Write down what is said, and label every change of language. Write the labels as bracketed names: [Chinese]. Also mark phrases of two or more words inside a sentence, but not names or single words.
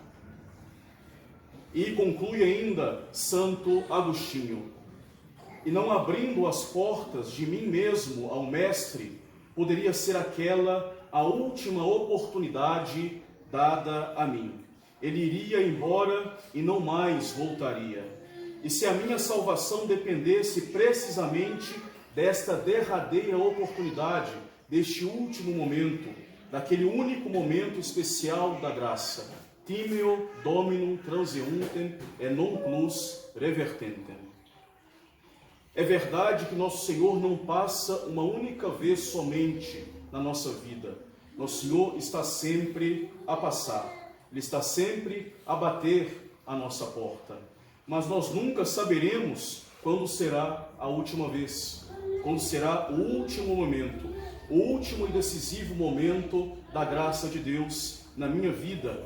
[Portuguese] E conclui ainda Santo Agostinho: e não abrindo as portas de mim mesmo ao Mestre, poderia ser aquela a última oportunidade dada a mim. Ele iria embora e não mais voltaria. E se a minha salvação dependesse precisamente desta derradeira oportunidade, deste último momento, daquele único momento especial da graça, [Latin] timeo dominum transeuntem et non plus revertentem. [Portuguese] É verdade que nosso Senhor não passa uma única vez somente na nossa vida. Nosso Senhor está sempre a passar. Ele está sempre a bater a nossa porta. Mas nós nunca saberemos quando será a última vez, quando será o último momento, o último e decisivo momento da graça de Deus na minha vida.